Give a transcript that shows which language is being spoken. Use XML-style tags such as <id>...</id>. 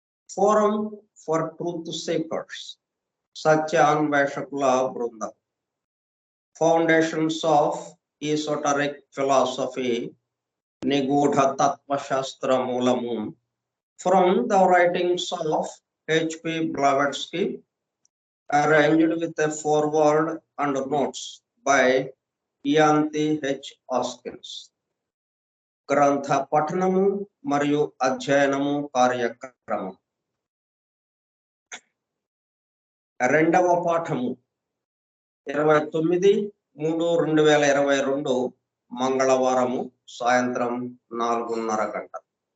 <en>forum for truth seekers,</en> <te>సత్యాన్వేషకుల బృందం,</te> <en>foundations of esoteric philosophy,</en> <te>నిగూఢ తత్వశాస్త్ర మూలము,</te> <en>From the writings of H.P. Blavatsky, arranged with a foreword and notes by Ianthi H. Hoskins.</en> <te>గ్రంథ పఠనము మరియు అధ్యయనము కార్యక్రమం. రెండవ పాఠము 29/3/2022 మంగళవారము సాయంత్రం 4:30 గంటలు.</te>